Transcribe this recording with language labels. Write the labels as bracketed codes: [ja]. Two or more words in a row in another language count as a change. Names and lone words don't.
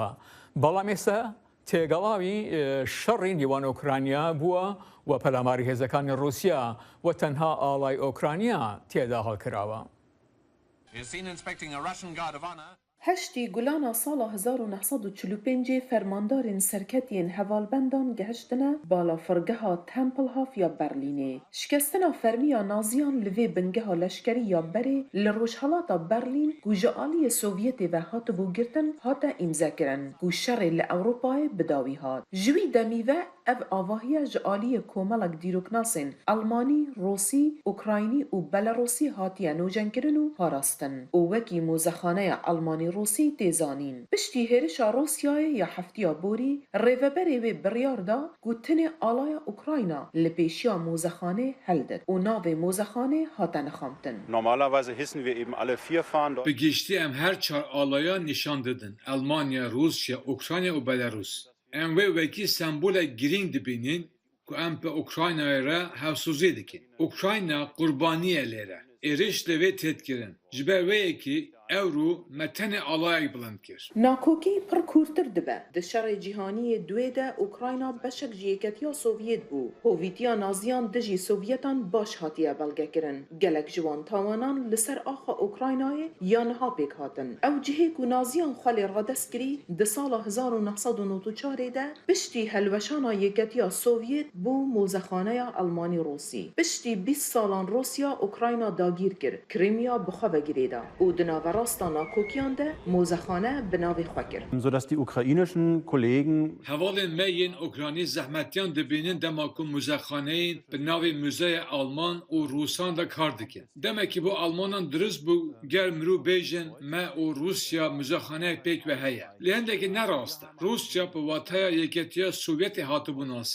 [ckb] بەڵام ئێستا تێگەڵاوی شەڕی نێوان ئۆکرانیا بووە و پەلاماری هێزەکانی رووسیا و تەنها ئاڵای ئۆکرانیا تێدا هەڵکراوە. [ku] هەشتی گولانە ساڵە 1945 فەرماندارên serketiyên hevalbendan gihiştine balafirgeha Tempelhof ya Berlînê. Şikestina fermiya naziyan li vê bingeha leşkerî ya berê li rojhelata Berlîn ku ji aliyê Sovyetê ve hatibû girtin hate îmzekirin ku şerê li Ewropayê bidawî hat. Ji wî demî ve ev avahiya ji aliyê komelek dîroknasên Almanî, Rûsî, Ukraynî û Belarusî hatiye nûjenkirin û parastin û wekî mûzexaneya Almanî Rûsî têzanîn. Piştî hêrişa Rûsyayê ya heftiya borî, rêveberê wê biryar da ku tinê alaya Ukrayna li pêşiya mûzexanê heldit û navê mûzexanê hate nixamtin. [de] Normalerweise hissen wir eben alle vier Fahnen. [ku] Bi giştî em her çar alaya nîşan didin: Almanya, Rûsya, Ukrayna û Belarus. Em wê wekî sembolek girîng dibînin ku em bi Ukraynayê re hevsûzê dikin. اوکراینا قوربانیە لێرە ئێرش لەوێ تێتکردن ji ber wê yekî ew rû me tenê alayek bilind kir. ناکۆکی پڕ کورتتر دبە di şerê cîhaniyê دوێ de Ukrayna beşek ji Yeketiya Sovyêt bû. Hovîtiya naziyan dijî Sovyetan baş hatiye belgekirin. Gelek ji wan tawanan li ser axa Ukraynayê ya niha pêk hatin. Ew cihê ku naziyan xwelê radest kirî di sala 1994 de piştî helweşana Yeketiya Sovyêt bû mozexaneya Almanî Rûsî. Piştî 20 salan Rûsya Ukrayna dagîr kir. Krîmya bi xwe vegirê da. û di naverasta nakokiyan de mozexane bi navê xwe kir. [de] Sodass die ukrainischen Kollegen [ku] Hevalên me yên Ukranî zehmetiyan dibînin dema ku muzexaneyên bi navê Muzeya Alman û Rûsan de kar dikin. Demekî bu Almanan dirist bû ger mirov bêjin me û Rûsya muzexaneyek pêk ve heye. Lê hindekî ne rast e. Rûsya bi wataya Yeketiya Sovyetê hatibû nasîn.